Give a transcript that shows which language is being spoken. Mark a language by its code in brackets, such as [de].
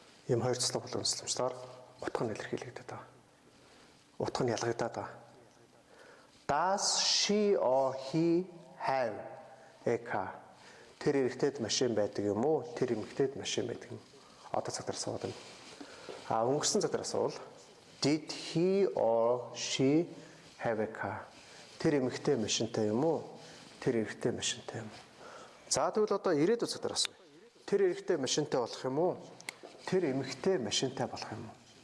[en] Ийм хоёр цэцлэг боломжтой утга нь илэрхийлэгдээд байгаа. Утга нь ялгагдаад байгаа. Does she or he have a car? [mn] Тэр эрэгтэйд машин байдаг юм уу? Тэр эмэгтэйд машин байдаг юм. Одоо цаг дээр асууад байна. Өнгөрсөн цаг дээр асуувал [en] did he or she have a car? [mn] Тэр эмэгтэй машинтай юм уу? Тэр эрэгтэй машинтай юм. За тэгвэл одоо ирээдүйн цаг дээр асууя. Тэр эрэгтэй машинтай болох юм уу? Тэр эмэгтэй машинтай болох юм уу?